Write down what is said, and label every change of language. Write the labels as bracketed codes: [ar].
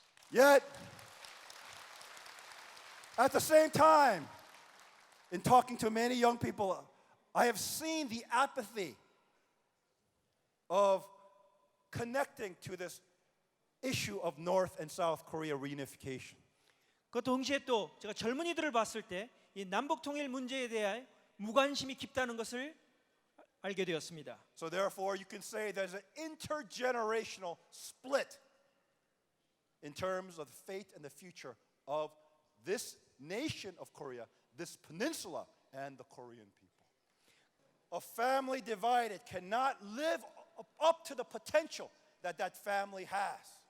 [en] Yet, at the same time, in talking to many young people, I have seen the apathy of connecting to this issue of North and South Korea reunification. [ko] 그 동시에 또 제가 젊은이들을 봤을 때 이 남북 통일 문제에 대한 무관심이 깊다는 것을 알게 되었습니다. [en] So therefore, you can say there's an intergenerational split in terms of the fate and the future of this nation of Korea, this peninsula, and the Korean people. A family divided cannot live up to the potential that family has.